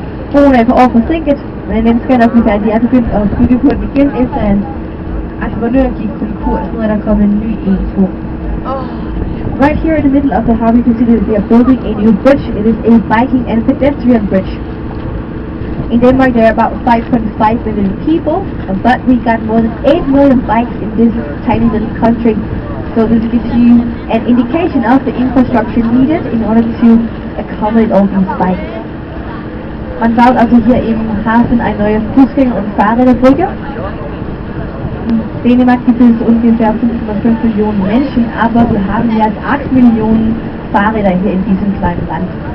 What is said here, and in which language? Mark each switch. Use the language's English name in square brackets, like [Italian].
[Danish] Broen er et par år forsinket, men den skal nok blive færdig. De er begyndt at bygge på den igen, efter en entreprenør gik konkurs, nu er der kommet en ny en på. [English] Right here in the middle of the harbor you can see that they are building a new bridge. It is a biking and pedestrian bridge. In Denmark there are about 5.5 million people, but we got more than 8 million bikes in this tiny little country. So this gives you an indication of the infrastructure needed in order to accommodate all these bikes. [German] Man baut also hier im Hafen eine neue Fußgänger- und Fahrräderbrücke. In Dänemark gibt es ungefähr 5,5 Millionen Menschen, aber wir haben jetzt 8 Millionen Fahrräder hier in diesem kleinen Land.